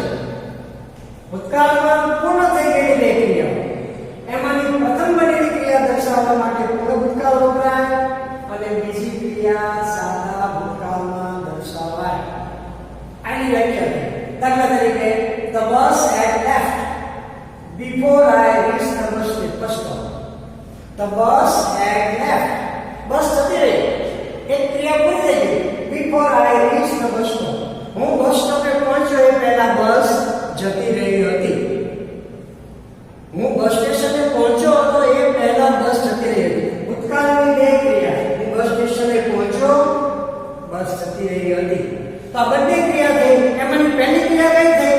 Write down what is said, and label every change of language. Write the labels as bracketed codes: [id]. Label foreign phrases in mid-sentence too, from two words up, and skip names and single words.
[gu] ભૂતકાળમાં પૂર્ણ થઈ ગયેલી બે ક્રિયાઓ, એમાંની પ્રથમ બનેલી ક્રિયા દર્શાવવા માટે પૂર્ણ ભૂતકાળ વપરાય અને બીજી ક્રિયા સાદા ભૂતકાળમાં દર્શાવાય. આની વ્યાખ્યા દાખલા તરીકે [en] the bus had left before I reached the bus stop. The bus had left. [gu] બસ જતી રહી. એક ક્રિયા પૂરી થઈ ગઈ. [en] Before I reached the bus stop. [gu] હું બસ સ્ટોપે પહોંચ્યો એ પહેલા બસ જતી રહી હતી. હું બસ સ્ટેશને પહોંચ્યો હતો એ પહેલા બસ જતી રહી હતી. ભૂતકાળની બે ક્રિયા. હું બસ સ્ટેશને પહોંચ્યો, બસ જતી રહી હતી. તો આ બંને ક્રિયા થઈ. એમાંની પહેલી ક્રિયા કઈ થઈ?